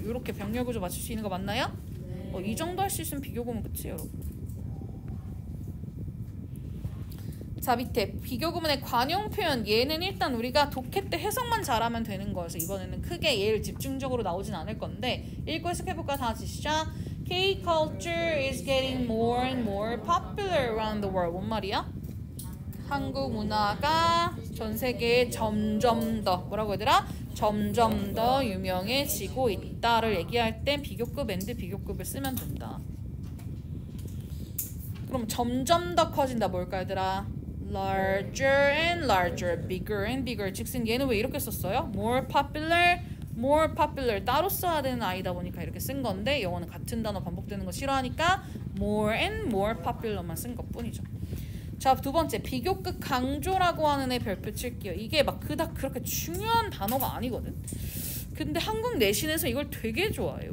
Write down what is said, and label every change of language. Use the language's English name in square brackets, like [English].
[Korean] 이렇게 병렬 구조 맞출 수 있는 거 맞나요? 이 정도 할 수 있으면 비교구문 끝이에요 여러분. 자 밑에 비교구문의 관용 표현. 얘는 일단 우리가 독해 때 해석만 잘하면 되는 거여서 이번에는 크게 얘를 집중적으로 나오진 않을 건데 읽고 해석해볼까? 다 같이 시작. [English] K-culture is getting more and more popular around the world. [Korean] 뭔 말이야? 한국 문화가 전 세계에 점점 더 뭐라고 얘들아? 점점 더 유명해지고 있다를 얘기할 땐 비교급 and 비교급을 쓰면 된다. 그럼 점점 더 커진다 뭘까 얘들아? [English] larger and larger, bigger and bigger. [Korean] 즉슨 얘는 왜 이렇게 썼어요? [English] more popular [Korean] 따로 써야 되는 아이다 보니까 이렇게 쓴 건데 영어는 같은 단어 반복되는 거 싫어하니까 [English] more and more popular [Korean] 만 쓴 것뿐이죠. 자, 2번째 비교급 강조라고 하는 애 별표 칠게요. 이게 막 그닥 그렇게 중요한 단어가 아니거든. 근데 한국 내신에서 이걸 되게 좋아해요.